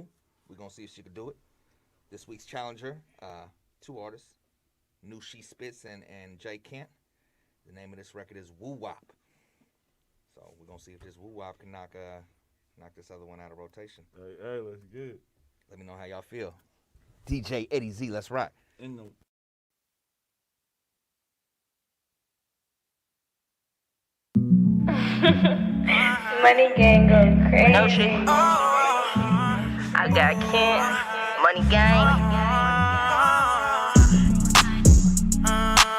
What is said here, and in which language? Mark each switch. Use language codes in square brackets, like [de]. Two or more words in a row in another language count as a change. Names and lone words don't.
[en] We're going to see if she can do it. This week's challenger, 2 artists, New She Spits and Jay Kent. The name of this record is Woo Wop. So we're going to see if this Woo Wop can knock this other one out of rotation. Hey, let's get it. Let me know how y'all feel. DJ Eddie Z, let's rock. N.O.M.E. Money gang go crazy. No shit. I got Kent. Money gang.